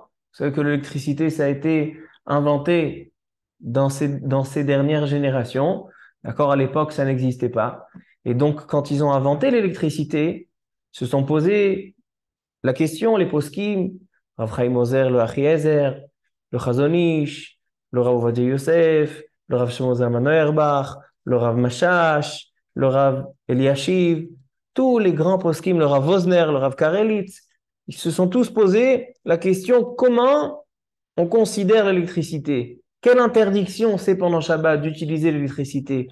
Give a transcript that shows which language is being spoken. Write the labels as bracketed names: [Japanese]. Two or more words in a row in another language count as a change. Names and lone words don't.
[French] Vous savez que l'électricité, ça a été inventé dans ces dernières générations. D'accord? À l'époque, ça n'existait pas. Et donc, quand ils ont inventé l'électricité, se sont posés la question, les poskim, Rav Chaim Ozer, le Achiezer, le Chazon Ish, le Rav Ovadia Yosef, le Rav Shlomo Zalman Auerbach, le Rav Mashash, le Rav Eliashiv, tous les grands poskim, le Rav Wosner, le Rav Karelitz, ils se sont tous posés la question comment on considère l'électricité? Quelle interdiction c'est pendant Shabbat d'utiliser l'électricité?